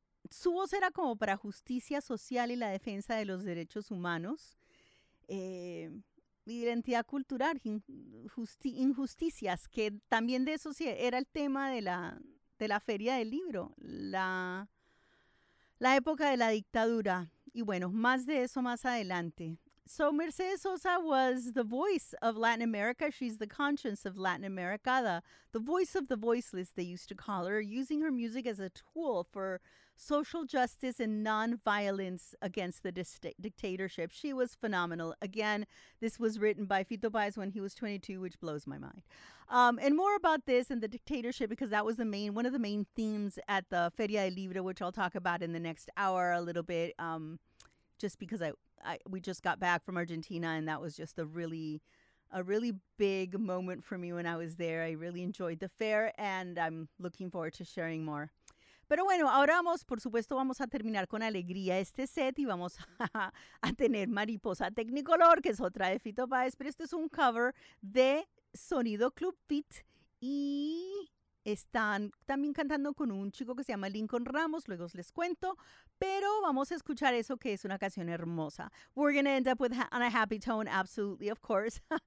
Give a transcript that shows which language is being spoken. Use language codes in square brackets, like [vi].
[es] Su voz era como para justicia social y la defensa de los derechos humanos, identidad cultural, injusticias, que también de eso sí era el tema de la feria del libro, la época de la dictadura. Y bueno, más de eso más adelante. [en] So Mercedes Sosa was the voice of Latin America. She's the conscience of Latin America, the voice of the voiceless, they used to call her, using her music as a tool for social justice and non-violence against the dictatorship. She was phenomenal. Again, this was written by Fito Páez when he was 22, which blows my mind. And more about this and the dictatorship, because that was one of the main themes at the Feria del Libro, which I'll talk about in the next hour a little bit, just because we just got back from Argentina, and that was just a really big moment for me when I was there. I really enjoyed the fair, and I'm looking forward to sharing more. [es] Pero bueno, ahora vamos, por supuesto, vamos a terminar con alegría este set y vamos a tener Mariposa Technicolor, que es otra de Fito Páez, pero este es un cover de Sonido Club Fit y están también cantando con un chico que se llama Lincoln Ramos, luego les cuento, pero vamos a escuchar eso que es una canción hermosa. [en] We're gonna end up with on a happy tone, absolutely, of course.